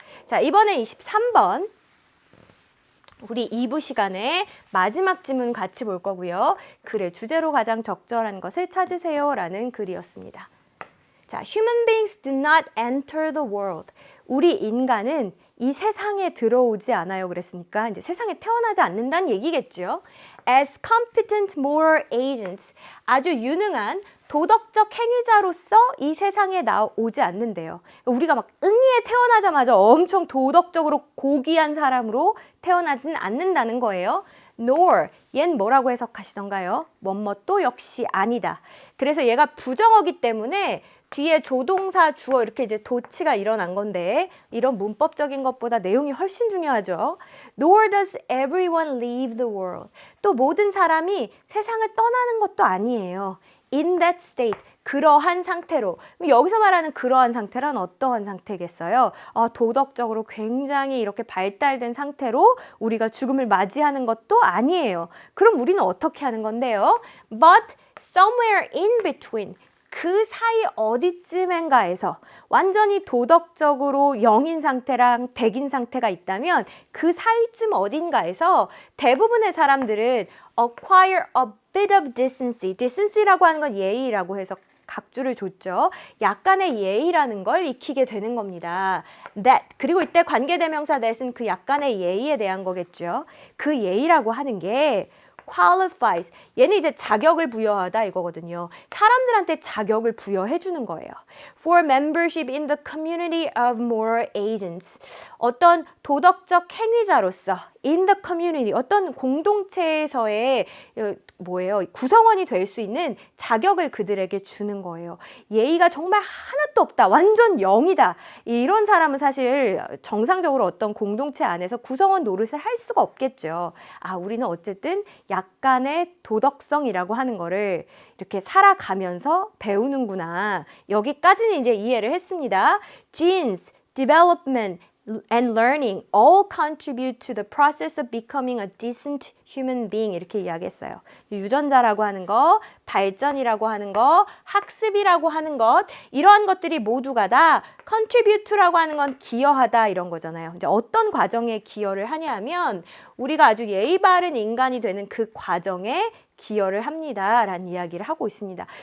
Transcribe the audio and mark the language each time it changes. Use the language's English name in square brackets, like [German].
[Korean] 자, 이번에 23번. 우리 2부 시간에 마지막 지문 같이 볼 거고요. 글의 주제로 가장 적절한 것을 찾으세요. 라는 글이었습니다. 자, [English] human beings do not enter the world. [Korean] 우리 인간은 이 세상에 들어오지 않아요. 그랬으니까 이제 세상에 태어나지 않는다는 얘기겠죠. [English] As competent moral agents. [Korean] 아주 유능한 도덕적 행위자로서 이 세상에 나오지 않는데요. 우리가 막 응이에 태어나자마자 엄청 도덕적으로 고귀한 사람으로 태어나진 않는다는 거예요. nor, 얜 뭐라고 해석하시던가요? 뭐또 역시 아니다. 그래서 얘가 부정어기 때문에 뒤에 조동사, 주어 이렇게 이제 도치가 일어난 건데 이런 문법적인 것보다 내용이 훨씬 중요하죠. [English] Nor does everyone leave the world. [Korean] 또 모든 사람이 세상을 떠나는 것도 아니에요. [English] In that state. [Korean] 그러한 상태로. 여기서 말하는 그러한 상태란 어떠한 상태겠어요? 도덕적으로 굉장히 이렇게 발달된 상태로 우리가 죽음을 맞이하는 것도 아니에요. 그럼 우리는 어떻게 하는 건데요? [English] But somewhere in between. [Korean] 그 사이 어디쯤인가에서 완전히 도덕적으로 0인 상태랑 100인 상태가 있다면 그 사이쯤 어딘가에서 대부분의 사람들은 [English] acquire a bit of decency. [Korean] decency라고 하는 건 예의라고 해서 각주를 줬죠. 약간의 예의라는 걸 익히게 되는 겁니다. that 그리고 이때 관계대명사 that은 그 약간의 예의에 대한 거겠죠. 그 예의라고 하는 게 qualifies. 얘는 이제 자격을 부여하다 이거거든요. 사람들한테 자격을 부여해 주는 거예요. [English] For membership in the community of moral agents. [Korean] 어떤 도덕적 행위자로서 [English] in the community [Korean] 어떤 공동체에서의 구성원이 될 수 있는 자격을 그들에게 주는 거예요. 예의가 정말 하나도 없다. 완전 0이다. 이런 사람은 사실 정상적으로 어떤 공동체 안에서 구성원 노릇을 할 수가 없겠죠. 아, 우리는 어쨌든 약간의 도덕성이라고 하는 거를 이렇게 살아가면서 배우는구나. 여기까지는 이제 이해를 했습니다. [English] Genes, development, and learning all contribute to the process of becoming a decent human being [Korean] 이렇게 이야기했어요. 유전자라고 하는 거, 발전이라고 하는 거, 학습이라고 하는 것 이러한 것들이 모두가 다 contribute라고 하는 건 기여하다 이런 거잖아요. 이제 어떤 과정에 기여를 하냐면 우리가 아주 예의 바른 인간이 되는 그 과정에 기여를 합니다라는 이야기를 하고 있습니다.